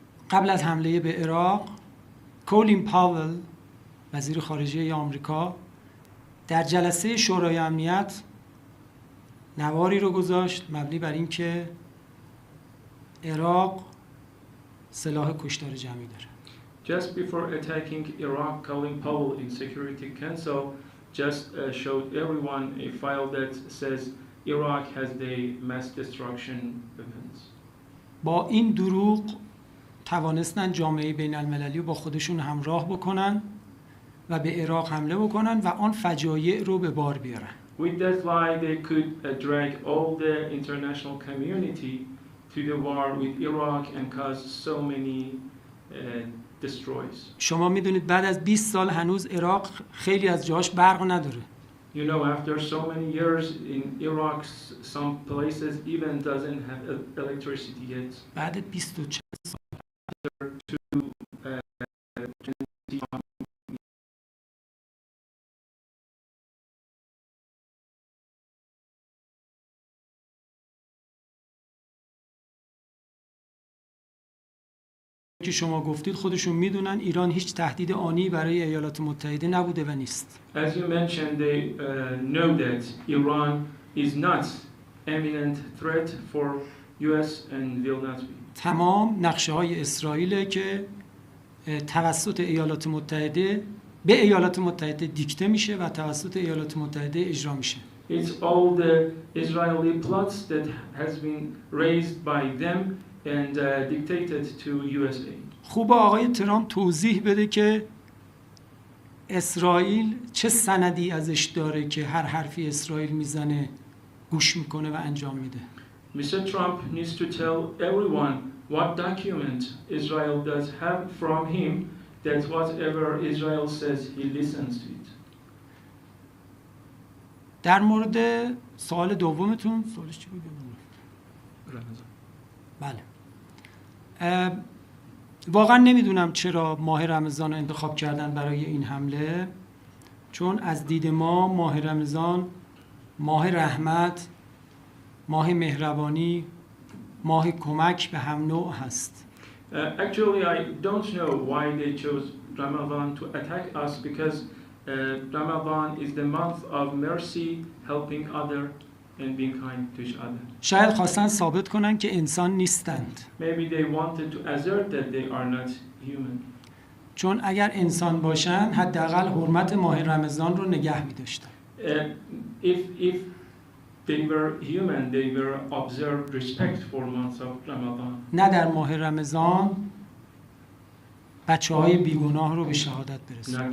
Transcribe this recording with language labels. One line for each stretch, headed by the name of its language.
Persian: قبل از حمله به عراق کولین پاول وزیر خارجه آمریکا در جلسه شورای امنیت نواری رو گذاشت مبنی بر اینکه عراق سلاح کشتار جمعی داره.
English: Just before attacking Iraq, Colin Powell in Security Council just showed everyone a file that says Iraq has the mass destruction weapons.
Persian: با این دروغ توانستن جامعه بین المللی رو با خودشون همراه بکنن و به عراق حمله بکنن و آن فجایع رو به بار بیارن.
English: With that lie, they could drag all the international community to the war with Iraq and cause so many destroys.
Persian: شما میدونید بعد از 20 سال هنوز عراق خیلی از جاهاش برق نداره.
English: You know, after so many years in Iraq, some places even doesn't have electricity yet.
Persian: بعد 20 سال که شما گفتید خودشون میدونن ایران هیچ تهدید آنی برای ایالات متحده نبوده و نیست.
English: As you mentioned, they know that Iran is not imminent threat for US and will not be.
Persian: تمام نقشه های اسرائیل که توسط ایالات متحده به ایالات متحده دیکته میشه و توسط ایالات متحده اجرا میشه.
English: It's all the Israeli plots that has been raised by them and dictated to USA.
Persian: خوب آقای ترامپ توضیح بده که اسرائیل چه سندی ازش داره که هر حرفی اسرائیل میزنه گوش میکنه و انجام میده.
English: Mr. Trump needs to tell everyone what document Israel does have from him that whatever Israel says he listens to it.
Persian: در مورد سوال دومتون سوالش چی بود؟ بله. واقعا نمیدونم چرا ماه رمضان رو انتخاب کردن برای این حمله، چون از دید ما ماه رمضان ماه رحمت، ماه مهربانی، ماه کمک به هم نوع هست.
English: Actually, I don't know why they chose Ramadan to attack us because Ramadan is the month of mercy, helping other and being kind to each other.
Persian: شاید خواستن ثابت کنن که انسان نیستند.
English: Maybe they wanted to assert that they are not human.
Persian: چون اگر انسان باشن حداقل حرمت ماه رمضان رو نگه می‌داشتن.
English: If they were human, they were observed respect for months of Ramadan.
Persian: نه در ماه رمضان بچه‌های بیگناه رو به شهادت برسونن.